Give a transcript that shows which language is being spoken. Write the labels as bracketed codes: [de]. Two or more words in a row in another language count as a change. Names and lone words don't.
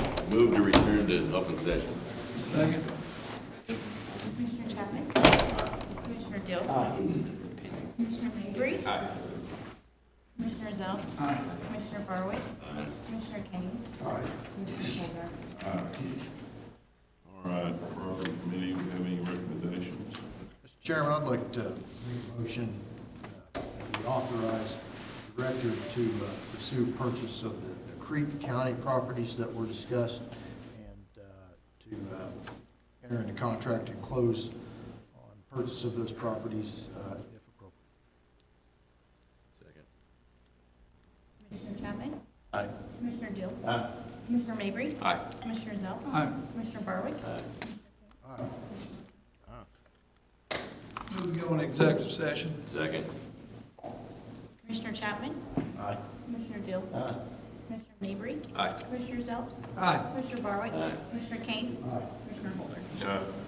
[en] Move to return to open session. Second. Commissioner Chapman? Commissioner Dills? Commissioner Mabry? Commissioner Zell? Commissioner Barwick? Commissioner Kane? Commissioner Holder? All right, Property Committee, we have any recommendations? Mr. Chairman, I'd like to make a motion that we authorize the director to pursue purchase of the Creek County properties that were discussed and to enter into contract and close on purchase of those properties if appropriate. Second. Commissioner Chapman? Aye. Commissioner Dill? Commissioner Mabry? Aye. Commissioner Zell? Commissioner Barwick? Move to go into executive session. Second. Commissioner Chapman? Aye. Commissioner Dill? Commissioner Mabry? Aye. Commissioner Zelps? Aye. Commissioner Barwick? Aye. Commissioner Kane? Commissioner Holder?